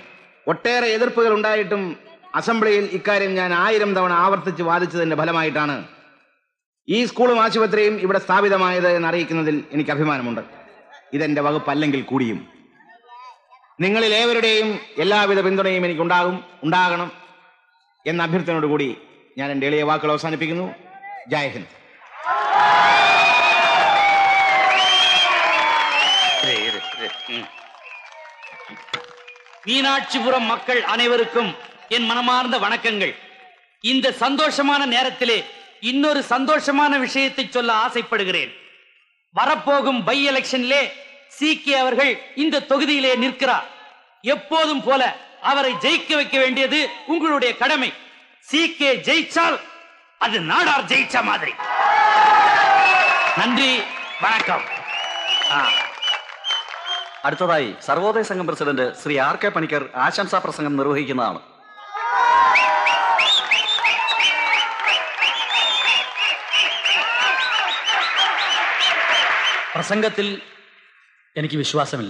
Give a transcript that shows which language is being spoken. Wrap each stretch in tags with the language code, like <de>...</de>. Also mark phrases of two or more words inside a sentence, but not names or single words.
<ml>ഒട്ടേറെ എതിർപ്പുകൾ ഉണ്ടായിട്ടും അസംബ്ലിയിൽ ഇക്കാര്യം ഞാൻ 1000 തവണ ആവർത്തിച്ച് വാദിച്ചതിന്റെ ഫലമായിട്ടാണ് ഈ സ്കൂളും ആശുപത്രിയും ഇവിടെ സ്ഥാപിതമായത് എന്നറിയിക്കുന്നതിൽ എനിക്ക് അഭിമാനമുണ്ട്. ഇതെന്റെ വകുപ്പല്ലെങ്കിൽ കൂടിയും നിങ്ങളിൽ ഏവരുടെയും എല്ലാവിധ പിന്തുണയും എനിക്ക് ഉണ്ടാകണം എന്ന അഭ്യർത്ഥനയോടുകൂടി ഞാൻ എൻ്റെ എളിയ വാക്കുകൾ അവസാനിപ്പിക്കുന്നു. ജയ് ഹിന്ദ്.</ml> <ta>மீனாட்சிபுரம் மக்கள் அனைவருக்கும் என் மனமார்ந்த வணக்கங்கள். இந்த சந்தோஷமான நேரத்திலே இன்னொரு சந்தோஷமான விஷயத்தை சொல்ல ஆசைப்படுகிறேன். வரப்போகும் பை எலெக்ஷனிலே சீக்கே அவர்கள் இந்த தொகுதியிலே நிற்கிறார். எப்போதும் போல அவரை ஜெயிக்க வைக்க வேண்டியது உங்களுடைய கடமை. சீக்கே ஜெயிச்சால் அது நாடார் ஜெயிச்ச மாதிரி. நன்றி, வணக்கம்.</ta> <ml>അടുത്തതായി സർവോദയ സംഘം പ്രസിഡന്റ് ശ്രീ RK പണിക്കർ ആശംസാ പ്രസംഗം നിർവഹിക്കുന്നതാണ്. പ്രസംഗത്തിൽ എനിക്ക് വിശ്വാസമില്ല.</ml>